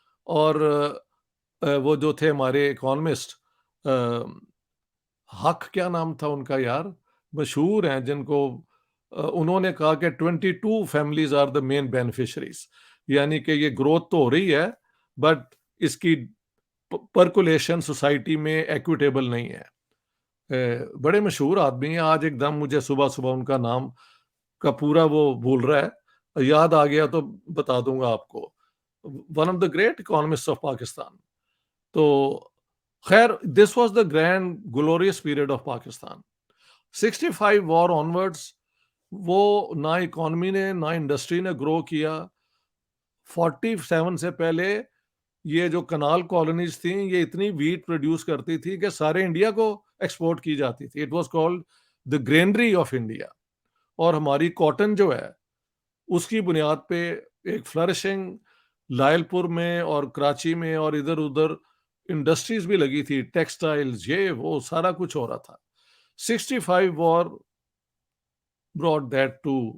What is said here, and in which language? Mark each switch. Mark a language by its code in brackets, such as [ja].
[ur] اور وہ جو تھے ہمارے اکانومسٹ، حق کیا نام تھا ان کا یار، مشہور ہیں، جن کو انہوں نے کہا کہ [en] 22 families are the main beneficiaries, [ur] یعنی کہ یہ گروتھ تو ہو رہی ہے بٹ اس کی پرکولیشن سوسائٹی میں ایکویٹیبل نہیں ہے. بڑے مشہور آدمی ہیں، آج ایک دم مجھے صبح صبح ان کا نام کا پورا وہ بھول رہا ہے، یاد آ گیا تو بتا دوں گا آپ کو. [en] One of the great economist of Pakistan. [ur] تو خیر، [en] This was the grand glorious period of Pakistan. 65 war onwards [ur] وہ نہ اکانومی نے نہ انڈسٹری نے گرو کیا. 47 سے پہلے یہ جو کنال کالونیز تھیں یہ اتنی ویٹ پروڈیوس کرتی تھی کہ سارے انڈیا کو ایکسپورٹ کی جاتی تھی. [en] It was called the granary of India. [ur] اور ہماری کاٹن جو ہے اس کی بنیاد پہ ایک فلرشنگ لائل پور میں اور کراچی میں اور ادھر ادھر انڈسٹریز بھی لگی تھی، ٹیکسٹائلز، یہ وہ سارا کچھ ہو رہا تھا. [en] 65 war brought that to